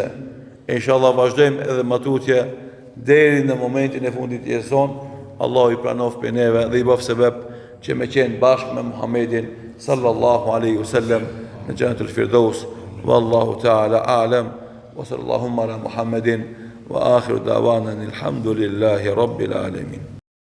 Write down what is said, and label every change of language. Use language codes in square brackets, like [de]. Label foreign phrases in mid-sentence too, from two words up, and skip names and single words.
[sq] Inshallah vazhdojmë edhe matutje deri në momentin e fundit të jetës sonë. Allahu i pranoft për neve dhe i bëf sebeb që me qenë bashkë me Muhammedin [ar] صلى الله عليه وسلم [sq] në Jannatul Firdaus. [ar] والله تعالى أعلم وصلى الله على محمد وآخر دعوانا الحمد لله رب العالمين.